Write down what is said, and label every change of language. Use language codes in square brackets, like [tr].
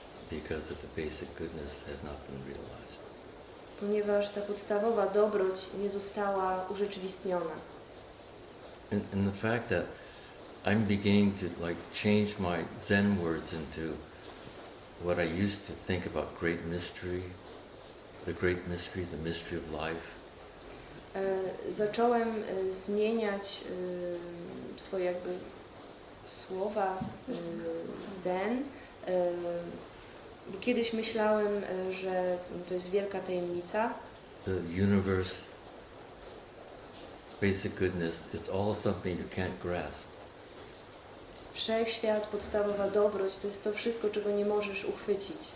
[en] because of the basic goodness has not been realized. [pl] Ponieważ ta podstawowa dobroć nie została urzeczywistniona. [en] And the fact that I'm beginning to change my Zen words into what I used to think about great mystery, the mystery of life. [pl] Zacząłem zmieniać swoje jakby słowa zen. Kiedyś myślałem, że to jest wielka tajemnica. [en] The universe, basic goodness, it's all something you can't grasp. [pl] Wszechświat, podstawowa dobroć, to jest to wszystko, czego nie możesz uchwycić.